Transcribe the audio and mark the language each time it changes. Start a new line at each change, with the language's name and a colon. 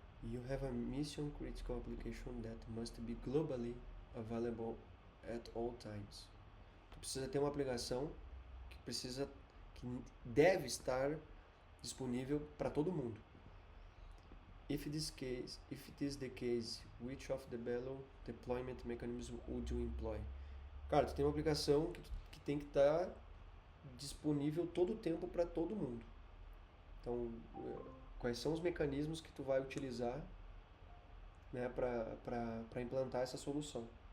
English: You have a mission critical application that must be globally available at all times.
Portuguese: Tu precisa ter uma aplicação que deve estar disponível para todo mundo.
English: If it is the case, which of the below deployment mechanism would you employ?
Portuguese: Cara, tu tem uma aplicação que tem que estar disponível todo o tempo para todo mundo. Então, quais são os mecanismos que tu vai utilizar, né, para implantar essa solução?